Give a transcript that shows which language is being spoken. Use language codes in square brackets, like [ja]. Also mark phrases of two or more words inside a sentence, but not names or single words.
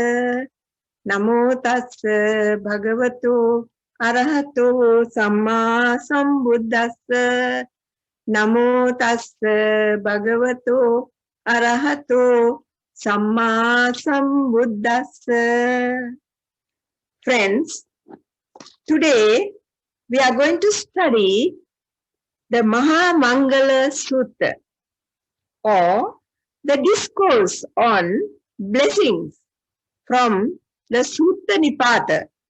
[pi] Namo tassa bhagavato arahato samma sambuddhassa. Namo tassa bhagavato arahato samma sambuddhassa. [en] Friends, today we are going to study the Maha Mangala Sutta, or the discourse on blessings from the Sutta Nipata.